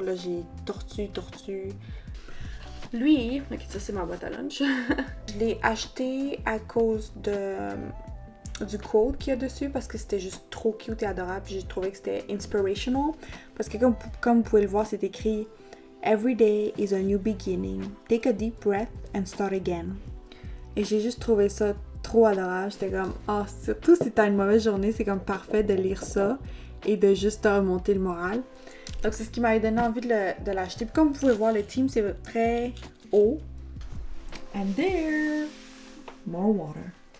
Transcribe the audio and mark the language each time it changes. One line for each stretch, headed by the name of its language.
French: Là, j'ai tortue. Lui, ok, ça c'est ma boîte à lunch. Je l'ai acheté à cause du code qu'il y a dessus parce que c'était juste trop cute et adorable. J'ai trouvé que c'était inspirational parce que comme vous pouvez le voir, c'est écrit
English: Every day is a new beginning. Take a deep breath and start again.
French: Et j'ai juste trouvé ça trop adorable. J'étais comme, surtout si t'as une mauvaise journée, c'est comme parfait de lire ça et de juste te remonter le moral. Donc c'est ce qui m'avait donné envie de l'acheter. Puis comme vous pouvez voir, le team c'est très haut.
English: And there, more water.